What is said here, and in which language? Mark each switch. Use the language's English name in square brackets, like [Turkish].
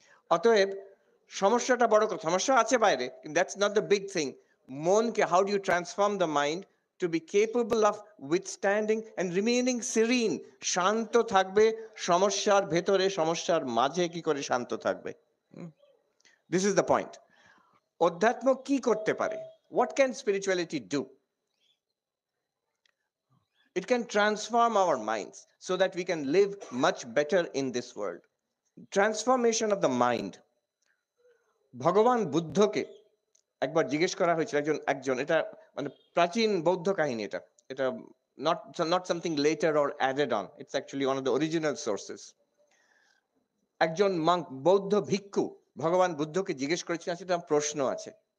[Bangla] অতএব সমস্যাটা বড় কথা, সমস্যা আছে বাইরে, [English] That's not the big thing. [Bangla] মনকে, [English] how do you transform the mind to be capable of withstanding and remaining serene, [Bangla] শান্ত থাকবে সমস্যার ভেতরে, সমস্যার মাঝে কি করে শান্ত থাকবে? [English] This is the point. [Bangla] অধ্যাত্ম কি করতে পারে? [English] What can spirituality do? It can transform our minds so that we can live much better in this world. Transformation of the mind. [Bangla] ভগবান বুদ্ধকে একবার জিজ্ঞেস করা হয়েছিল, একজন এটা মানে প্রাচীন বৌদ্ধ কাহিনী, এটা [English] not something later or added on, it's actually one of the original sources. [Bangla] একজন মঙ্ক, বৌদ্ধ ভিক্ষু ভগবান বুদ্ধকে জিজ্ঞেস করেছিলেন, সেটা প্রশ্ন আছে।